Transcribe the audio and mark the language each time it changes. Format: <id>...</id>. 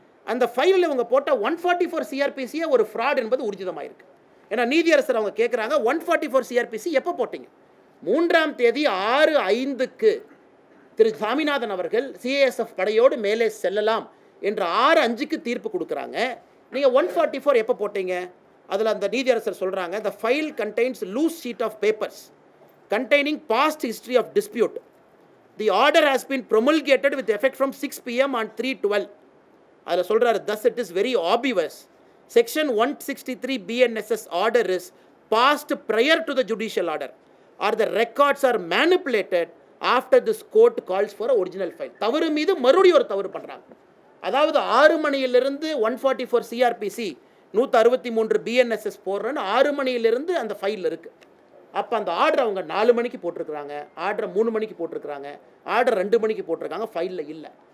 <ta>அந்த ஃபைலில் இவங்க போட்ட 144 சிஆர்பிசியே ஒரு ஃப்ராட் என்பது ஊர்ஜிதமாயிருக்கு. ஏன்னா நீதியரசர் அவங்க கேட்குறாங்க, 144 சிஆர்பிசி எப்போ போட்டீங்க? 3ஆம் தேதி 6:05க்கு திரு சாமிநாதன் அவர்கள் சிஏஎஸ்எஃப் படையோடு மேலே செல்லலாம் என்று 6:05க்கு தீர்ப்பு கொடுக்குறாங்க. நீங்கள் 144 எப்போ போட்டீங்க? அதில் அந்த நீதியரசர் சொல்கிறாங்க,</ta> <en>the file contains loose sheet of papers containing past history of dispute. The order has been promulgated with effect from 6 p.m. on 3/12.</en> <ta>அதில் சொல்கிறார்,</ta> <en>thus it is very obvious. Section 163 BNSS order is passed prior to the judicial order or the records are manipulated after this court calls for a original file.</en> <ta>தவறு மீது மறுபடியும் ஒரு தவறு பண்ணுறாங்க. அதாவது 6 மணியிலிருந்து 144 சிஆர்பிசி 163 பிஎன்எஸ்எஸ் போடுறேன்னு 6 மணியிலிருந்து அந்த ஃபைலில் இருக்குது. அப்போ அந்த ஆர்டர் அவங்க 4 மணிக்கு போட்டிருக்கிறாங்க, ஆர்டரை 3 மணிக்கு போட்டிருக்கிறாங்க, ஆர்டர் 2 மணிக்கு போட்டிருக்காங்க, ஃபைலில் இல்லை.</ta>